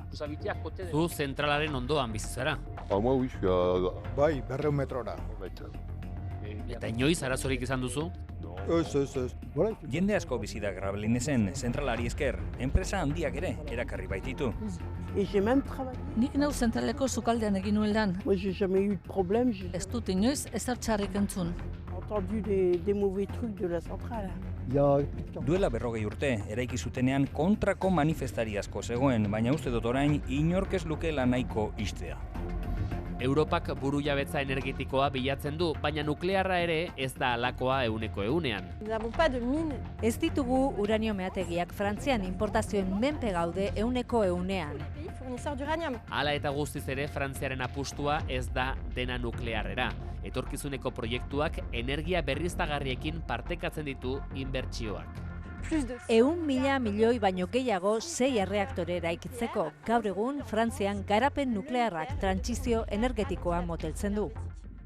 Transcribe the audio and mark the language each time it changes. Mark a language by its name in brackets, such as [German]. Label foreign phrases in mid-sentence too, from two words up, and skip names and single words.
[Basque] Zu zentralaren ondoan bizi zara. [French] Moi, oui, je suis à [Basque] Bai, 200 metrora. Eta inoiz arazorik izan duzu? Ez. Jende asko bizi da Gravelinesen zentralari esker, enpresa handiak ere erakarri baititu. Nik neu zentraleko sukaldean egin nuen lan. [French] Moi, j'ai jamais eu de problème. J'ai [Basque] Ez dut inoiz ezer txarrik entzun. [French] entendu des mauvais trucs de la centrale. [Basque] Duela 40 urte, eraiki zutenean kontrako manifestari asko zegoen, baina uste dut orain inork ez lukeela nahiko ixtea. Europak burujabetza energetikoa bilatzen du, baina nuklearra ere ez da halakoa 100%. [French] Nous n'avons pas de mine. [Basque] Ez ditugu uranio meategiak Frantzian importazioen menpe gaude 100%. [French] Pays fournisseur d'uranium. [Basque] Hala eta guztiz ere Frantziaren apustua ez da dena nuklearrera. Etorkizuneko proiektuak energia berriztagarriekin partekatzen ditu inbertsioak. [French] Plus de [Basque] 100.000 milioi baino gehiago 6 erreaktore eraikitzeko. Gaur egun Frantzian garapen nuklearrak trantsizio energetikoa moteltzen du.